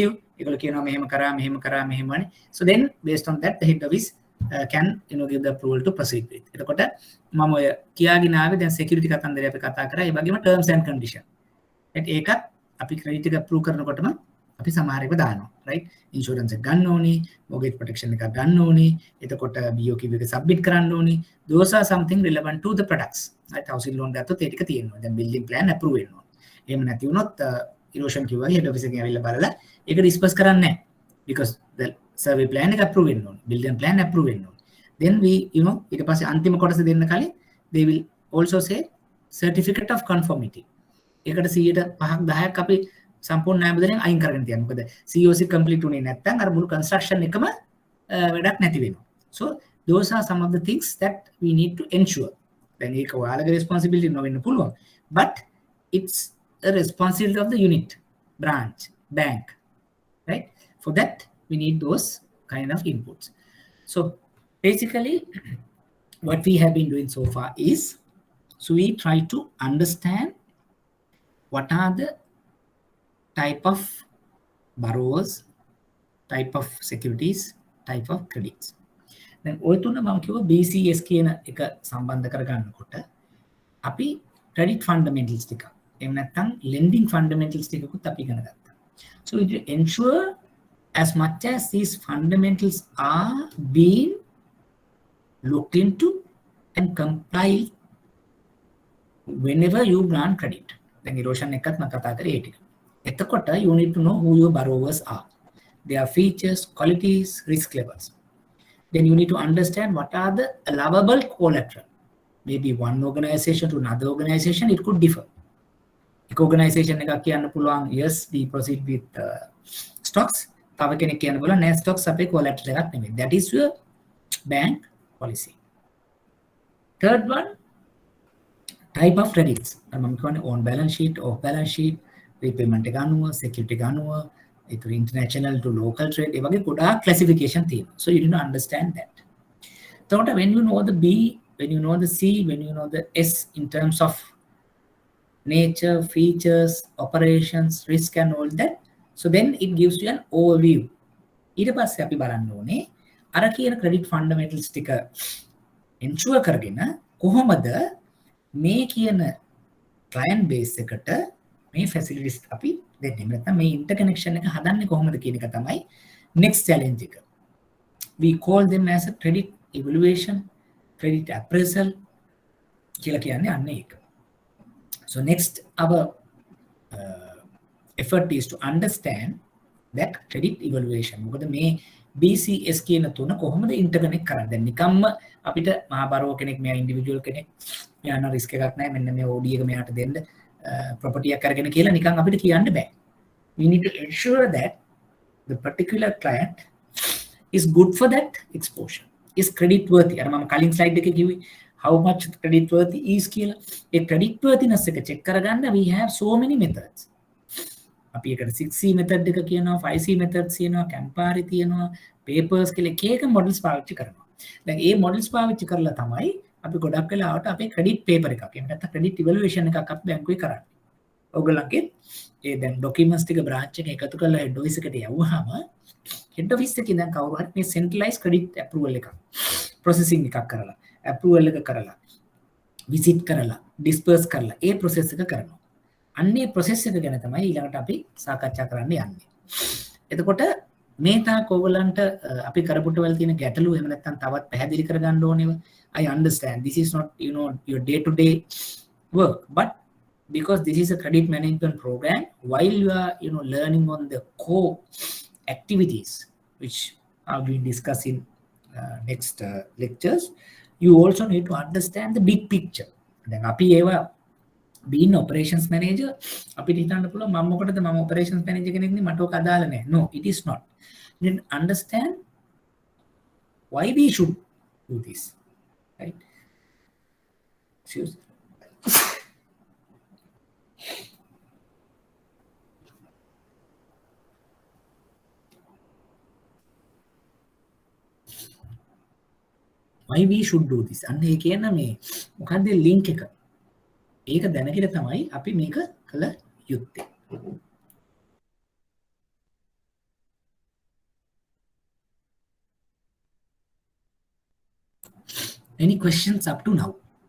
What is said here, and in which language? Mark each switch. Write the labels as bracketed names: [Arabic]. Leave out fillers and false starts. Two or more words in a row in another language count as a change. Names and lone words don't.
[Sinhala] ඒගොල්ලෝ කියනවා මෙහෙම කරා මෙහෙමනේ. [English] So then based on that the head office can give the approval to proceed with. [Sinhala] එතකොට මම ඔය කියාගෙන ආවේ දැන් security කතන්දරය අපි කතා කරා. [English] ඒ වගේම terms and condition. [Sinhala] ඒකත් අපි credit එක approve කරනකොටම අපි සමහර ඒවා දානවා right insurance එක ගන්න ඕනේ [English] mortgage protection [Sinhala] එකක් ගන්න ඕනේ එතකොට BOQ එක submit කරන්න ඕනේ [English] those are something relevant to the products right housing loan [Sinhala] ගත්තොත් ඒ ටික තියෙනවා දැන් [English] building plan approve [Sinhala] වෙනවා එහෙම නැති වුණොත් erosion කිව්වා [English] head office [Sinhala] එකෙන් ඇවිල්ලා බලලා ඒක disperse කරන්නේ නැහැ [English] because the survey plan [Sinhala] එක approve වෙන්න ඕනේ [English] building plan approve [Sinhala] වෙන්න ඕනේ [English] then we [Sinhala] ඊට පස්සේ අන්තිම කොටස දෙන්න කලින් [English] they will also say certificate of conformity [Sinhala] ඒකට 100ක් 10ක් අපි සම්පූර්ණ ණය බදලෙන් අයින් කරගෙන තියන්න. මොකද COC complete උනේ නැත්නම් අර මුළු construction එකම වැඩක් නැති වෙනවා. [English] So those are some of the things that we need to ensure. [Sinhala] දැන් ඒක ඔයාලගේ responsibility නොවෙන්න පුළුවන්. [English] But it's a responsibility of the unit, branch, bank. Right? For that we need those kind of inputs. So basically what we have been doing so far is we try to understand what are the type of borrowers, type of securities, type of credits. [Sinhala] දැන් ඔය තුන මම කිව්වා BCS කියන එක සම්බන්ධ කරගන්නකොට අපි [English] credit fundamentals [Sinhala] ටික එහෙම නැත්නම් [English] lending fundamentals [Sinhala] ටිකකුත් අපි ඉගෙන ගත්තා. [English] So we ensure as much as these fundamentals are being looked into and compiled whenever you grant credit. [Sinhala] දැන් erosion එකත් මම කතා කරේ ඒ ටික. [English] එතකොට you need to know who your borrowers are, their features, qualities, risk levels. Then you need to understand what are the allowable collateral. Maybe one organization to another organization it could differ. [Sinhala] එක organization එකක් කියන්න පුළුවන් [English] yes we proceed with stocks. [Sinhala] තව කෙනෙක් කියන්න පුළුවන් නෑ stocks අපේ collateral එකක් නෙමෙයි. [English] That is your bank policy. Third one, type of credits. [Sinhala] මම කියන්නේ [English] on balance sheet, off balance sheet, repayment [Sinhala] එක අනුව, security එක අනුව, ඒතර [English] international to local trade [Sinhala] ඒ වගේ ගොඩාක් classification තියෙනවා. [English] So you need to understand that. එතකොට when you know the B, when you know the C, when you know the S in terms of nature, features, operations, risk and all that, so then it gives you an overview. [Sinhala] ඊට පස්සේ අපි බලන්න ඕනේ අර කියන [English] credit fundamentals [Sinhala] ටික ensure කරගෙන කොහොමද මේ කියන [English] client base [Sinhala] එකට මේ facilities අපි දෙන්නේ. නැත්නම් මේ interconnection එක හදන්නේ කොහොමද කියන එක තමයි [English] next challenge [Sinhala] එක. [English] We call them as a credit evaluation, credit appraisal [Sinhala] කියලා කියන්නේ අන්න ඒක. [English] So next our effort is to understand that credit evaluation. [Sinhala] මොකද මේ BCS කියන තුන කොහොමද interconnect කරන්නේ? දැන් නිකම්ම අපිට මහා බරෝ කෙනෙක් මෙයා ඉන්ඩිවිජුවල් කෙනෙක් මෙයා නම් රිස්ක් එකක් නැහැ මෙන්න මේ OD එක මෙයාට දෙන්න ප්‍රොපර්ටි එකක් අරගෙන කියලා නිකන් අපිට කියන්න බෑ. [English] We need to ensure that the particular client is good for that exposure, is credit worthy. [Sinhala] අර මම කලින් ස්ලයිඩ් එකේ කිව්වේ [English] how much credit worthy is [Sinhala] කියලා. ඒ [English] credit worthiness [Sinhala] එක check කරගන්න [English] we have so many methods. [Sinhala] අපි එකට 6C method එක කියනවා, 5C methods කියනවා, Campari තියෙනවා, papers කියලා එක එක models පාවිච්චි කරනවා. දැන් මේ models පාවිච්චි කරලා තමයි අපි ගොඩක් වෙලාවට අපේ [English] credit paper [Sinhala] එකක් එහෙම නැත්නම් [English] credit evaluation [Sinhala] එකක් අපි බැංකුවේ කරන්නේ. ඔයගොල්ලන්ගේ ඒ දැන් documents ටික branch එක එකතු කරලා [English] head office [Sinhala] එකට යවුවාම [English] head office [Sinhala] එකේ දැන් කවුරු හරි මේ [English] centralized credit approval [Sinhala] එකක් processing එකක් කරලා approval එක කරලා visit කරලා disperse කරලා ඒ process එක කරනවා. අන්නේ process එක ගැන තමයි ඊළඟට අපි සාකච්ඡා කරන්න යන්නේ. එතකොට මේ තාක් ඕගලන්ට අපි කරපුට වල තියෙන ගැටලු එහෙම නැත්නම් තවත් පැහැදිලි කරගන්න ඕනේව. [English] I understand this is not your day to day work, but because this is a credit management program, while you are learning on the core activities which are being discussed in next lectures, you also need to understand the big picture. [Sinhala] දැන් අපි ඒවා [English] being operations manager [Sinhala] අපිට හිතන්න පුළුවන් මම මොකටද මම [English] operations manager [Sinhala] කෙනෙක් නේ මට ඔක අදාළ නැහැ. [English] No, it is not. You need to understand why we should do this, right? Excuse me. Why we should do this? [Sinhala] අන්න ඒ කියන මේ මොකක්ද link එක. ඒක දැනගෙන තමයි අපි මේක කළ යුත්තේ. [English] Any questions up to now?